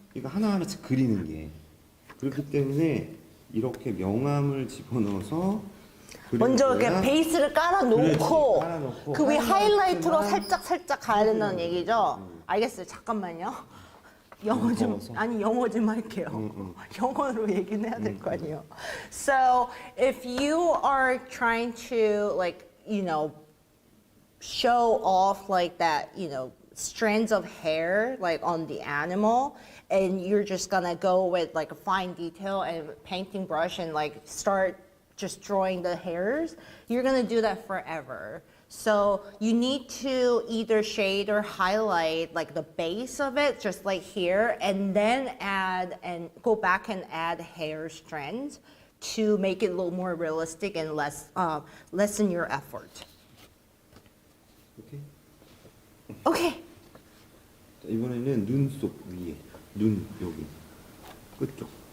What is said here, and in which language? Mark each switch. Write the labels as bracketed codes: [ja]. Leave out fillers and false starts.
[ko] 이거 하나하나씩 그리는 게. 그렇기 때문에 이렇게 명암을 집어넣어서 먼저 이렇게 그려줘야 베이스를 깔아놓고 그렇지, 깔아놓고 그 위에 하이라이트로 하이라이트만 살짝 가야 된다는 얘기죠? 알겠어요. 잠깐만요. 영어 좀 더워서. 아니 영어 좀 할게요. 영어로 얘기는 해야 될 거 아니에요. [en] So if you are trying to like, you know, show off like that, you know, strands of hair like on the animal, and you're just gonna go with like a fine detail and painting brush and like start just drawing the hairs, you're gonna do that forever. So you need to either shade or highlight like the base of it, just like here, and then add and go back and add hair strands to make it look more realistic and lessen your effort. [ko] 오케이. [en] Okay. [ko] 자, 이번에는 눈썹 위에, 눈 여기 끝쪽.